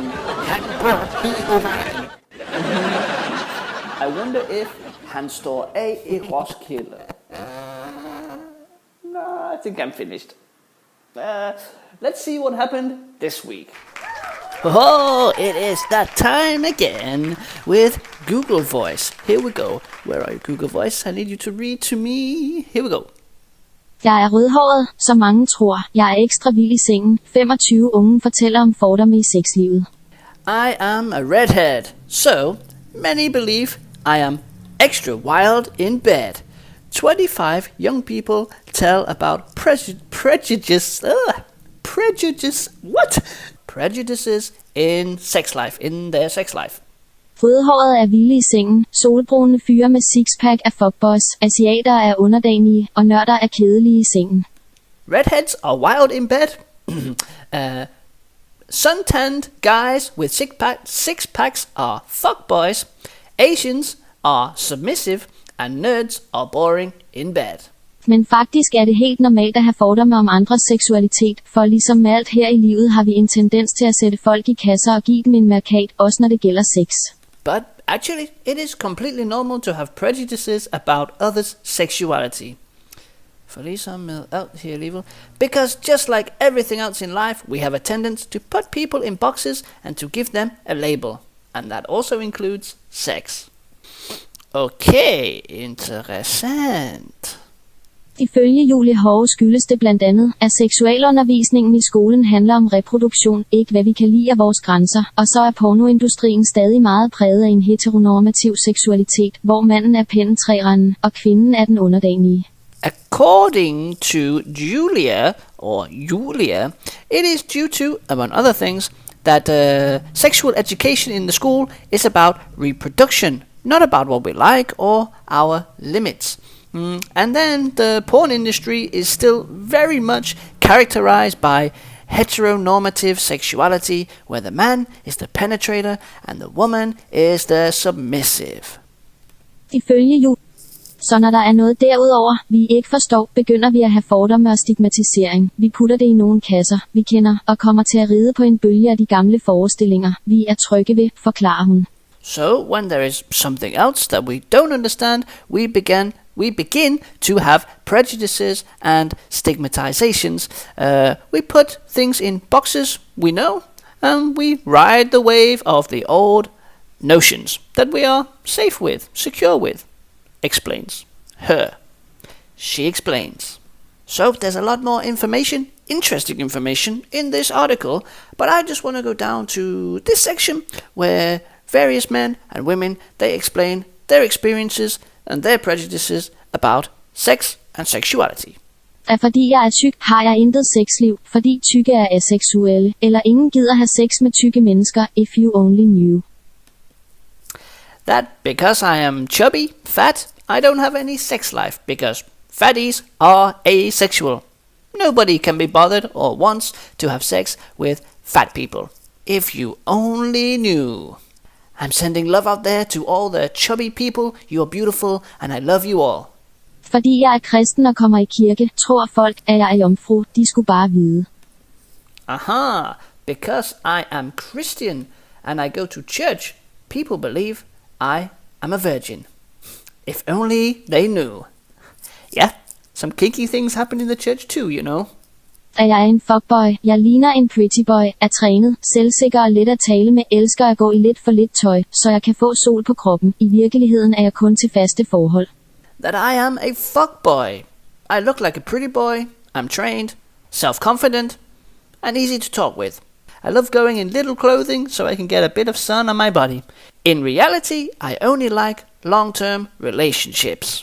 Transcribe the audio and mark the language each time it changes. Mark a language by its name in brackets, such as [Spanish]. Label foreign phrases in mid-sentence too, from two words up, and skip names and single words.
[Danish] Han går hele vejen. [English] I wonder if [Danish] han står af i Roskilde. [English] No, I think I'm finished. Let's see what happened this week. Oh, it is that time again with Google Voice. Here we go. Where are you, Google Voice? I need you to read to me. Here we go. [Danish] Jeg er rødhåret, så mange tror. Jeg er ekstra vild i sengen. 25 unge fortæller om fordomme i sexlivet. [English] I am a redhead, so many believe I am extra wild in bed. 25 young people tell about prejudices in their sex life. [Danish] Rødhåret er vilde i sengen. Solbrune fyre med sixpack er fuckboys. Asiater er underdanige, og nørder er kedelige i sengen. [English] Redheads are wild in bed. Suntanned guys with six-packs are fuckboys. Asians are submissive, and nerds are boring in bed. [Danish] Men faktisk er det helt normalt at have fordomme om andres seksualitet, for ligesom med alt her i livet har vi en tendens til at sætte folk i kasser og give dem en mærkat, også når det gælder sex. [English] But actually, it is completely normal to have prejudices about others' sexuality. [Danish] For ligesom med alt her i livet. [English] Because just like everything else in life, we have a tendency to put people in boxes and to give them a label. And that also includes sex. [Danish] Okay, interessant. Ifølge Julie Hove skyldes det blandt andet, at seksualundervisningen i skolen handler om reproduktion, ikke hvad vi kan lide af vores grænser, og så er pornoindustrien stadig meget præget af en heteronormativ seksualitet, hvor manden er penetrerende, og kvinden er den underdanige. [English] According to Julia, it is due to, among other things, that sexual education in the school is about reproduction, not about what we like or our limits. And then the porn industry is still very much characterized by heteronormative sexuality, where the man is the penetrator and the woman is the submissive. [Danish] Ifølge Julie, så når der er noget derudover, vi ikke forstår, begynder vi at have fordomme og stigmatisering. Vi putter det i nogle kasser, vi kender, og kommer til at ride på en bølge af de gamle forestillinger, vi er trygge ved, forklarer hun. [English] So when there is something else that we don't understand, we begin to have prejudices and stigmatizations. We put things in boxes we know, and we ride the wave of the old notions that we are safe with, secure with, explains her. She explains. So there's a lot more information, interesting information in this article, but I just want to go down to this section where various men and women, they explain their experiences and their prejudices about sex and sexuality. [Danish] At fordi jeg er tyk, har jeg intet sexliv, fordi tykke er aseksuelle, eller ingen gider have sex med tykke mennesker, [English] if you only knew. That because I am chubby, fat, I don't have any sex life, because fatties are asexual. Nobody can be bothered or wants to have sex with fat people. If you only knew. I'm sending love out there to all the chubby people. You're beautiful, and I love you all. [Danish] Fordi jeg er kristen og kommer i kirke, tror folk, at jeg er jomfru. De skulle bare vide. [English] Aha, because I am Christian and I go to church, people believe I am a virgin. If only they knew. Yeah, some kinky things happen in the church too, you know. [Danish] At jeg er en fuckboy, jeg ligner en [English] pretty boy, [Danish] er trænet, selvsikker og let at tale med, elsker at gå i lidt for lidt tøj, så jeg kan få sol på kroppen. I virkeligheden er jeg kun til faste forhold. [English] That I am a fuckboy. I look like a pretty boy, I'm trained, self-confident, and easy to talk with. I love going in little clothing so I can get a bit of sun on my body. In reality, I only like long-term relationships.